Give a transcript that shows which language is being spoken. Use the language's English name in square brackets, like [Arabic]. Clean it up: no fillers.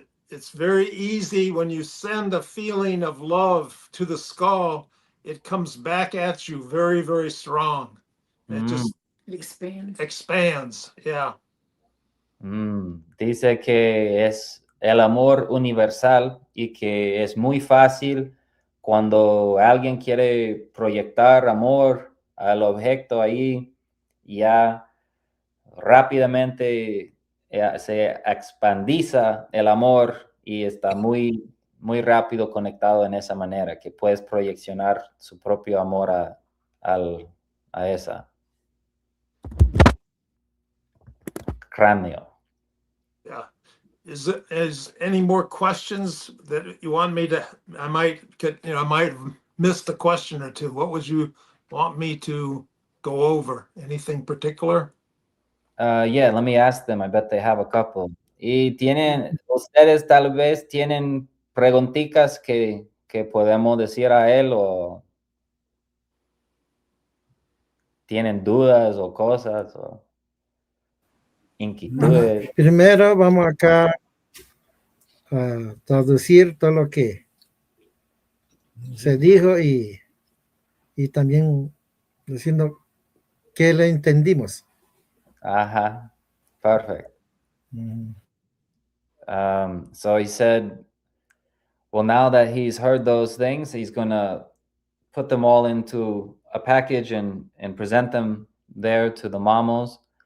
[English] It's very easy when you send a feeling of love to the skull, it comes back at you very, very strong. It just expands. Yeah. [Spanish] Dice que es el amor universal y que es muy fácil cuando alguien quiere proyectar amor al objeto ahí, ya rápidamente se expandiza el amor y está muy, muy rápido conectado en esa manera, que puedes proyeccionar su propio amor a esa cráneo. [English] Yeah. Is any more questions that you want me to? I might have missed a question or two. What would you want me to go over? Anything particular? Yeah, let me ask them. I bet they have a couple. [Spanish] Y ustedes tal vez tienen preguntitas que podemos decir a él o tienen dudas o cosas o inquietudes. Primero vamos acá a traducir todo lo que se dijo y también diciendo que lo entendimos. [English] Ajá, perfect. So he said, well, now that he's heard those things, he's going to put them all into a package and present them there to the Mamos.